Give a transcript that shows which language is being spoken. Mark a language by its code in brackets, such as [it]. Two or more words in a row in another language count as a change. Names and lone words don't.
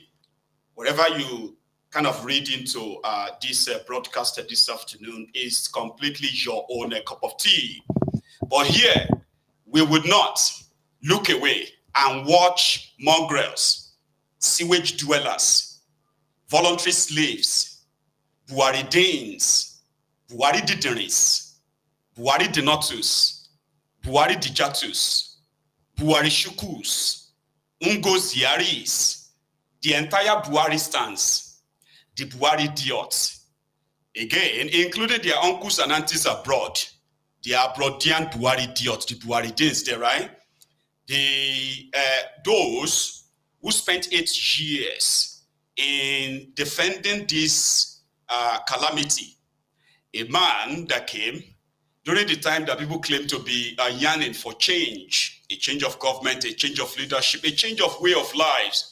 [en] Wherever you kind of read into this broadcast this afternoon is completely your own cup of tea. But here, we would not look away and watch mongrels, sewage dwellers, voluntary slaves, Buhari Danes, Buhari Dideris, Buhari Denotus, Buhari Dijatus, Buhari Shukus, Ungos Yaris, the entire Buhari stands, the Buhari Diots, again, including their uncles and aunties abroad, the Abroadian Buhari Diots, the Buhari Danes there, right? Those who spent 8 years in defending this calamity, a man that came during the time that people claim to be yearning for change, a change of government, a change of leadership, a change of way of lives.